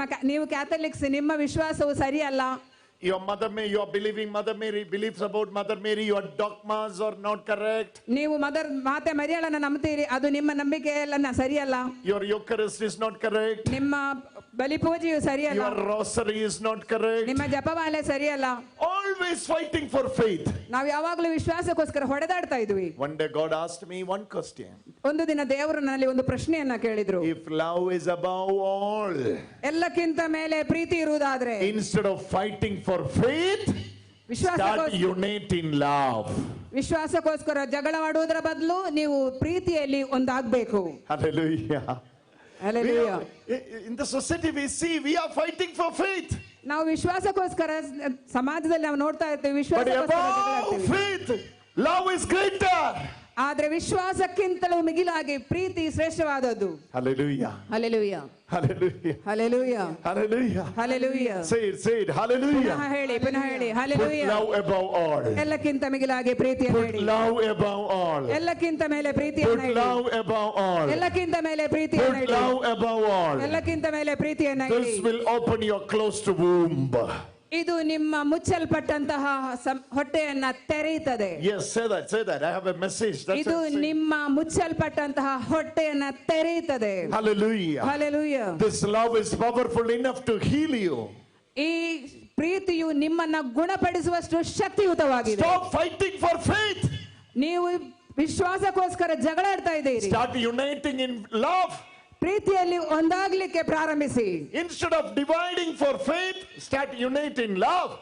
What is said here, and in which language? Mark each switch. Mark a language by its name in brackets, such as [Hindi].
[Kannada] ನೀವು ಕ್ಯಾಥಲಿಕ್ಸ್, ನಿಮ್ಮ ವಿಶ್ವಾಸವು ಸರಿಯಲ್ಲ. [English] Your Mother Mary, your believing Mother Mary believes about Mother Mary, your dogmas are not correct. [Kannada] ನೀವು ಮಾತೆ ಮರಿಯಳನ್ನ ನಂಬ್ತೀರಿ, ಅದು ನಿಮ್ಮ ನಂಬಿಕೆ ಎಲ್ಲ ಸರಿಯಲ್ಲ. [English] Your Eucharist is not correct. [Kannada] ನಿಮ್ಮ ಬಲಿಪೂಜೆಯು ಸರಿಯಲ್ಲ. [English] Your rosary is not correct. [Kannada] ನಿಮ್ಮ ಜಪಮಾಲೆ ಸರಿಯಲ್ಲ. [English] Always fighting for faith. [Kannada] ನಾವು ಯಾವಾಗಲೂ ವಿಶ್ವಾಸಕ್ಕೋಸ್ಕರ ಹೊಡೆದಾಡ್ತಾ ಇದ್ವಿ. [English] One day God asked me one question. [Kannada] ಒಂದು ದಿನ ದೇವರು ನನ್ನಲ್ಲಿ ಒಂದು ಪ್ರಶ್ನೆಯನ್ನ ಕೇಳಿದ್ರು. [English] If love is above all, [Kannada] ಎಲ್ಲಕ್ಕಿಂತ ಮೇಲೆ ಪ್ರೀತಿ ಇರುವುದಾದ್ರೆ, [English] instead of fighting for faith, start unite in love. [Kannada] ವಿಶ್ವಾಸಕ್ಕೋಸ್ಕರ ಜಗಳವಾಡುವುದರ ಬದಲು ನೀವು ಪ್ರೀತಿಯಲ್ಲಿ ಒಂದಾಗಬೇಕು. [English] Hallelujah. Hallelujah. In the society we see we are fighting for faith. [Kannada] ನಾವು ವಿಶ್ವಾಸಕ್ಕೋಸ್ಕರ ಸಮಾಜದಲ್ಲಿ ನಾವು ನೋಡ್ತಾ ಇರ್ತೀವಿ, [English] But [Kannada] ವಿಶ್ವಾಸಕ್ಕೋಸ್ಕರ [English] above faith, love is greater. [Kannada] ಆದ್ರೆ ವಿಶ್ವಾಸಕ್ಕಿಂತಲೂ ಮಿಗಿಲಾಗಿ ಪ್ರೀತಿ ಶ್ರೇಷ್ಠವಾದದ್ದು. [English] Hallelujah. Hallelujah. Hallelujah. Hallelujah. Hallelujah. Hallelujah. Say it. Hallelujah. [Kannada] ಪುನಃ ಹೇಳಿ. [English] Put Hallelujah. love above all. [Kannada] ಎಲ್ಲಕ್ಕಿಂತ ಮಿಗಿಲಾಗಿ ಪ್ರೀತಿಯನ್ನು [English] Put [Kannada] ಹೇಳಿ. [English] love above all. [Kannada] ಎಲ್ಲಕ್ಕಿಂತ ಮೇಲೆ ಪ್ರೀತಿಯನ್ನು [English] Put [Kannada] ಹೇಳಿ. [English] love above all. [Kannada] ಎಲ್ಲಕ್ಕಿಂತ ಮೇಲೆ ಪ್ರೀತಿಯನ್ನು [English] Put [Kannada] ಹೇಳಿ. [English] love above all. [Kannada] ಎಲ್ಲಕ್ಕಿಂತ ಮೇಲೆ ಪ್ರೀತಿಯನ್ನು ಹೇಳಿ. [English] This will open your closed womb. [Kannada] ಇದು ನಿಮ್ಮ ಮುಚ್ಚಲ್ಪಟ್ಟಂತಹ ಹೊಟ್ಟೆಯನ್ನ ತೆರೆಯುತ್ತದೆ. [English] Yes, say that. I have a message. [Kannada] ಇದು ನಿಮ್ಮ ಮುಚ್ಚಲ್ಪಟ್ಟಂತಹ ಹೊಟ್ಟೆಯನ್ನ ತೆರೆಯುತ್ತದೆ. [English] Hallelujah. Hallelujah. This love is powerful enough to heal you. [Kannada] ಈ ಪ್ರೀತಿಯು ನಿಮ್ಮನ್ನ ಗುಣಪಡಿಸುವಷ್ಟು ಶಕ್ತಿಯುತವಾಗಿದೆ. [English] Stop fighting for faith. [Kannada] ನೀವು ವಿಶ್ವಾಸಕ್ಕೋಸ್ಕರ ಜಗಳಾಡ್ತಾ ಇದ್ದೀರಿ. [English] Start uniting in love. [Kannada] ಪ್ರೀತಿಯಲ್ಲಿ ಒಂದಾಗ್ಲಿಕ್ಕೆ ಪ್ರಾರಂಭಿಸಿ. [English] Instead of dividing for faith, start uniting love.